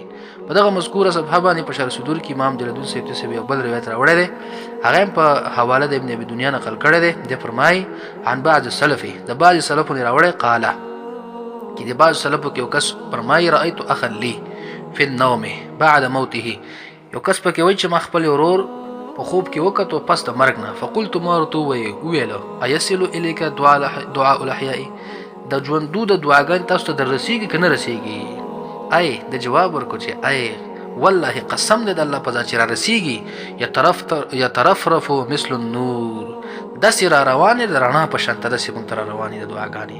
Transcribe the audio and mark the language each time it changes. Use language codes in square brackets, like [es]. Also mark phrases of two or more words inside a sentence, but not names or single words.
[ps] په دغه مذکوره صفحه باندې په شرح صدور کې امام جلالدین سیوطي یو بل روایت راوړی دی، هغه هم په حواله د ابن ابي دنیا نقل کړی دی. د فرمایي [ar] عن بعض السلف، [ps] د بعض سلفو نه راوړی، قاله چې د بعض سلفو کې یو کس فرمایي [ar] رأيت اخا لي في النوم بعد موته، [ps] یو کس پکې وایي چې ما خپل ورور په خوب کې وکړو پس د مرګ نه، فقلت ما ورته وویلو [ar] ايصل اليك دعاء الاحياء، [ps] د ژوندو د دعاګانې تاسو ته در رسیږي که نه رسیږي؟ ای د جواب ورکړو چې [ar] ای والله [ps] قسم دې د الله په ذات چې را رسیږي، [ar] یترفرف مثل النور، [ps] داسې را روانې د رڼا په شان ته داسې موږ ته را روانې د دعاګانې.